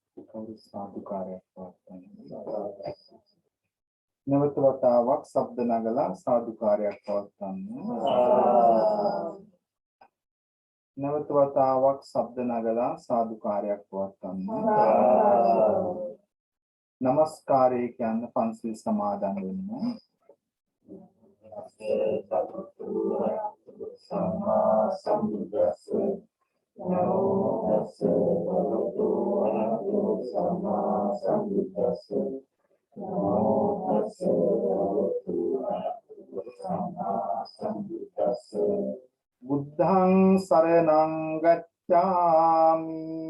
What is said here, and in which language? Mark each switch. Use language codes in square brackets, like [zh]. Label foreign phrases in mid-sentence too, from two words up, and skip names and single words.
[si] කවුරු සාදුකාරයක් පවත්වන්නේ නැවත වතාවක් ශබ්ද නගලා සාදුකාරයක් පවත්වන්නේ නැවත වතාවක් ශබ්ද නගලා සාදුකාරයක් පවත්වන්නේ නමස්කාරය කියන්න පන්සිල් සමාදන් වෙන්න [pi] සම්මා සම්බුද්දස්ස නමෝ තස්ස භගවතු වරහතෝ සම්මා සම්බුද්දස්ස නමෝ තස්ස භගවතු වරහතෝ සම්මා සම්බුද්දස්ස බුද්ධං සරණං ගච්ඡාමි